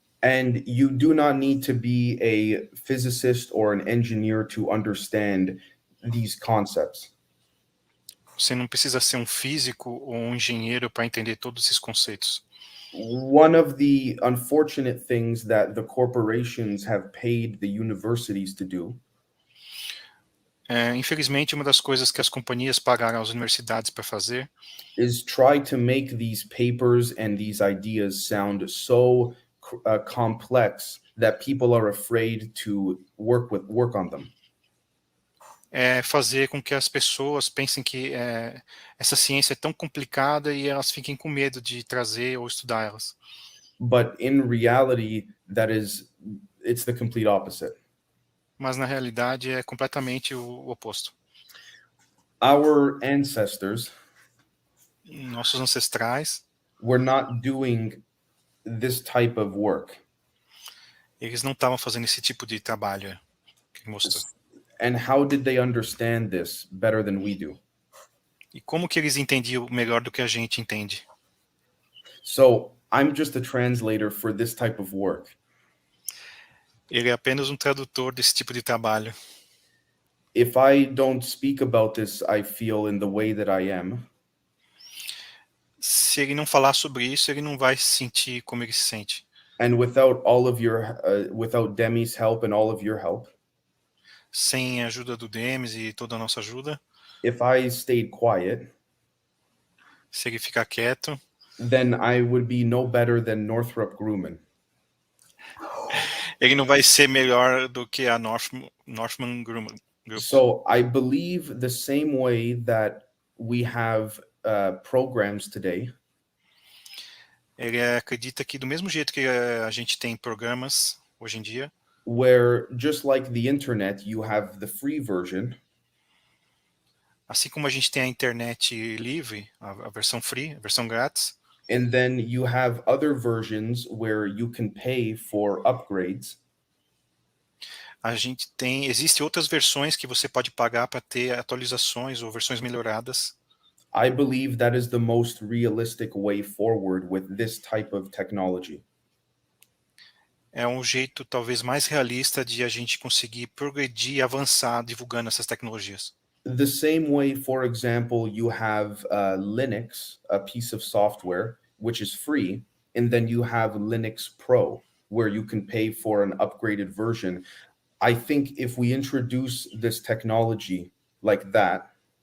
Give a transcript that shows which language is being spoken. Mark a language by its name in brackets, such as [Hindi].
[English] And you do not need to be a physicist or an engineer to understand these concepts. [Portuguese] Você não precisa ser um físico ou um engenheiro para entender todos esses conceitos. [English] One of the unfortunate things that the corporations have paid the universities to do [Portuguese] Infelizmente, uma das coisas que as companhias pagaram às universidades para fazer [English] is try to make these papers and these ideas sound so complex that people are afraid to work on them. [Portuguese] é fazer com que as pessoas pensem que essa ciência é tão complicada e elas fiquem com medo de trazer ou estudar elas. [English] But in reality, it's the complete opposite. [Portuguese] Mas na realidade é completamente o oposto. [English] Our ancestors [Portuguese] Nossos ancestrais, [English] were not doing this type of work. [Portuguese] eles não estavam fazendo esse tipo de trabalho que ele mostrou. [English] And how did they understand this better than we do? [Portuguese] E como que eles entendiam melhor do que a gente entende? [English] So I'm just a translator for this type of work. [Portuguese] Ele é apenas um tradutor desse tipo de trabalho. [English] If I don't speak about this, I feel in the way that I am. [Portuguese] Se ele não falar sobre isso, ele não vai se sentir como ele se sente. [English] And without Demi's help and all of your help, [Portuguese] Sem a ajuda do Demis e toda a nossa ajuda, [English] if I stayed quiet, [Portuguese] se ele ficar quieto, [English] then I would be no better than Northrop Grumman. [Portuguese] ele não vai ser melhor do que a Northman Group. [English] So I believe the same way that we have programs today. [Portuguese] Ele acredita que do mesmo jeito que a gente tem programas hoje em dia, [English] where just like the internet, you have the free version. [Portuguese] assim como a gente tem a internet livre, a versão free, a versão grátis, [English] And then you have other versions where you can pay for upgrades. [Portuguese] Existem outras versões que você pode pagar para ter atualizações ou versões melhoradas. [English] I believe that is the most realistic way forward with this type of technology. [Portuguese] É um jeito talvez mais realista de a gente conseguir progredir e avançar divulgando essas tecnologias. [English] The same way, for example, you have Linux, a piece of software, which is free, and then you have Linux Pro, where you can pay for an upgraded version. I think if we introduce this technology like that,